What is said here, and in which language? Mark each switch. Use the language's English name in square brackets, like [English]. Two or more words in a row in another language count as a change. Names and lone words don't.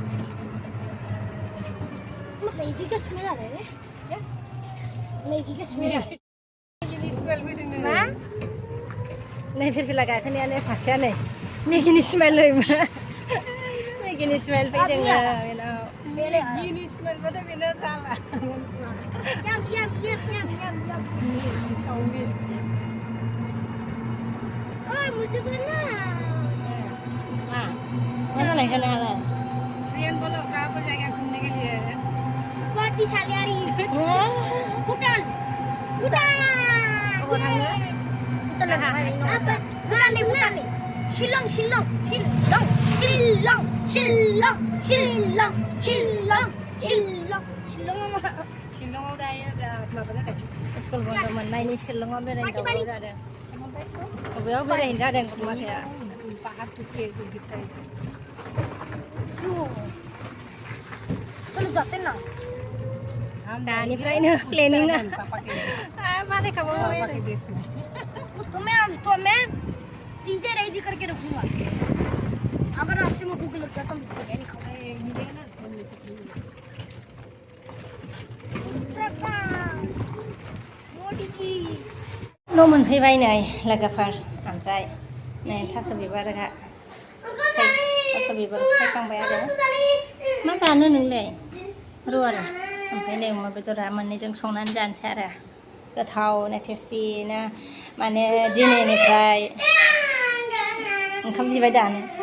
[Hindi] मैगी का स्मेल आ रहा है क्या मैगी का स्मेल आ रहा है [Bodo] मा नै फिरफिला गाखोनायानो सासेया नै मैगिनि स्मेल मैगिनि स्मेल फैदों बेनाव मैगिनि स्मेल बाथाय बेनो जाला [Hindi] ओए मुझे करना [Bodo] मा जानायखौ नोंहालाय [Hindi] रियान बोलो कहाँ पर जाएगा घूमने के लिए गुवाहाटी सालियारी भूटान शिलं [Bodo] शिलंआव दायो बिराद माबा जादों स्कुल बन्द मोननायनि शिलंआव बेरायनो दावराव जादों बबेयाव बेरायहैनो जादों गथ'माथाया [Hindi] चलो जाते ना [Bodo] दानिफ्रायनो प्लेनिंआ मारै खाबावो [Hindi] तुम्हें चीजें रेडी करके रखूंगा अगर रास्ते में भूख लग जाए तो बिरयानी [Bodo] न' मोनफैबाय नै लोगोफोर ओमफ्राय नै थास' बिबारहा थास' बिबार सायखांबाय आरो मा जानो नोंलाय र' आरो ओमफ्राय नै अमा बेदरा मोननैजों संनानै जानोसै आरो गोथावनो टेस्टिनो माने दिनैनिफ्राय ओंखाम बिबाय दानो